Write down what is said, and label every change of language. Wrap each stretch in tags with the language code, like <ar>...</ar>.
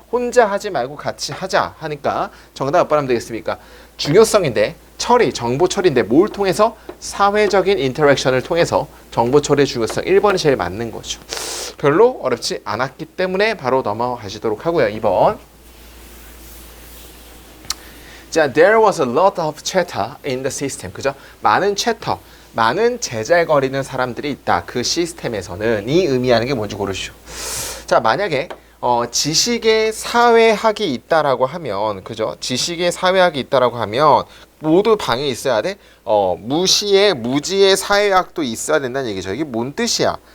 <ko>혼자 하지 말고 같이 하자 하니까 정답 몇 번 하면 되겠습니까? 중요성인데, 처리, 정보 처리인데 뭘 통해서? 사회적인 인터랙션을 통해서 정보 처리의 중요성 1번이 제일 맞는 거죠. 별로 어렵지 않았기 때문에 바로 넘어가시도록 하고요. 2번.</ko> <en>자, there was a lot of chatter in the system.</en> <ko>그죠? 많은 chatter, 많은 제잘거리는 사람들이 있다. 그 시스템에서는 이 의미하는 게 뭔지 고르시오. 자, 만약에 지식의 사회학이 있다라고 하면, 그죠? 지식의 사회학이 있다라고 하면 모두 방에 있어야 돼. 무지의 사회학도 있어야 된다는 얘기죠. 이게 뭔 뜻이야?</ko>